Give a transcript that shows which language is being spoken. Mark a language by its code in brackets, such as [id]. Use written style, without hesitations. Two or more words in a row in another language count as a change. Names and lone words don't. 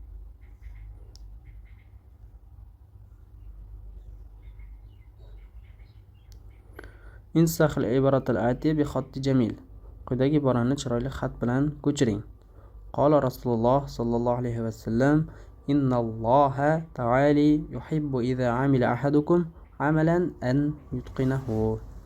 [ar] انسخ العبارة الآتية بخط جميل. [uz] Quyidagi iborani chiroyli xat bilan ko'chiring. [ar] قال رسول الله صلى الله عليه وسلم: إن الله تعالى يحب إذا عمل أحدكم عملا أن يتقنه.